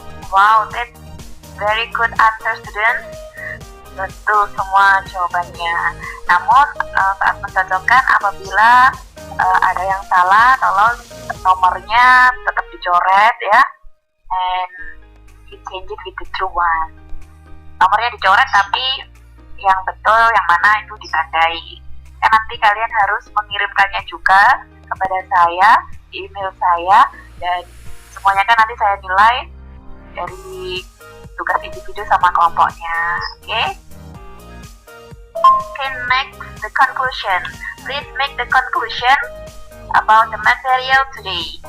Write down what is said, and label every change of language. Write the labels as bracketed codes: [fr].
[en] Wow, that's very good answer, students. [id] Betul semua jawabannya. Namun saat mencocokkan, apabila ada yang salah, tolong nomornya tetap dicoret ya, [en] and you change it with the true one. [id] Nomornya dicoret tapi yang betul yang mana itu ditandai. Nanti kalian harus mengirimkannya juga kepada saya di email saya, dan semuanya kan nanti saya nilai dari tugas individu sama kelompoknya. [en] Okay, next, the conclusion. Please make the conclusion about the material today.